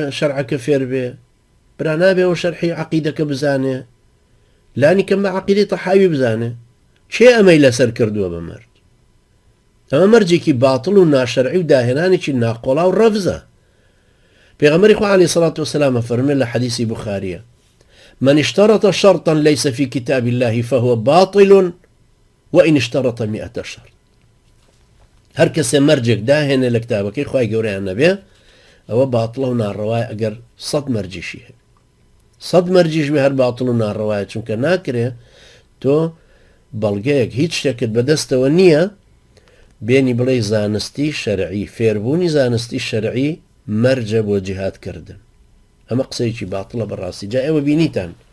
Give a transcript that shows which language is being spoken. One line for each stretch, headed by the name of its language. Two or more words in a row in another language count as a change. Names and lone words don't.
Central Kurdish: شەرعەکە فێر بێ برا نابێ و شەرحی عەقیدەکە بزانێ لانی کەم بە عەقیدەی تەحاوی بزانێ چێ ئەمەی لەسەر کردووە بە مەرج ئەمە مەرجێکی باتڵ و ناشەرعی و داهێنانێکی ناقۆڵا و ڕەفزە پێغەمبەری خوا عەلەیهی سەڵات وسەلام فەرمێ لە حەدیثی بوخاریە
Arabic: من اشترط شرطا ليس في كتاب الله فهو باطل وإن اشترط 100 شرط
Central Kurdish: هەر کەسێ مەرجێک داهێنێ لە کتابەکەی خوای گەورەیان نەبێ ئەوە باتڵە و ناڕەوایە ئەگەر 100 مەرجیشی هەیە 100 مەرجیش بێ هەر باتڵ و ناڕەوایە چونکە ناکرێ تۆ بەڵگەیەک هیچ شتێکت بەدەستەوە نییە بێنی بڵێ زانستی شەرعی فێربوونی زانستی شەرعی مەرجە بۆ جیهادکردن ئەمە قسەیەکی باتڵە بەڕاستی جا ئێوە بینیتان